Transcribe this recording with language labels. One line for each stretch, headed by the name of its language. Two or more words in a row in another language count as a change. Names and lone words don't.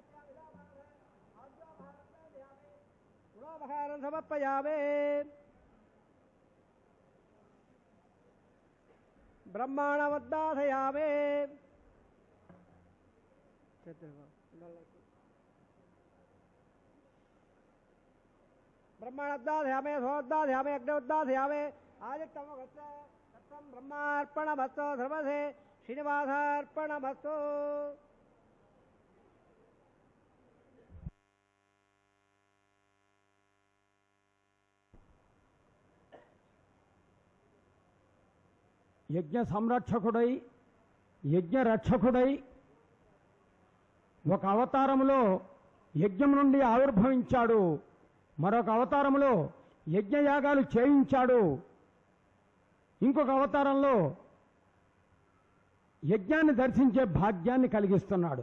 Sanskrit: समर्पयामि समर्पयामि ब्रह्माणमुद्दासयामि ब्रह्मणोद्दासयामि सोद्दासयामि अग्नोद्दासयामि आदित्यं ब्रह्मार्पणमस्तु सर्वसे श्रीनिवासार्पणमस्तु
Telugu: యజ్ఞ సంరక్షకుడై యజ్ఞ రక్షకుడై ఒక అవతారములో యజ్ఞం నుండి ఆవిర్భవించాడు, మరొక అవతారంలో యజ్ఞయాగాలు చేయించాడు, ఇంకొక అవతారంలో యజ్ఞాన్ని దర్శించే భాగ్యాన్ని కలిగిస్తున్నాడు.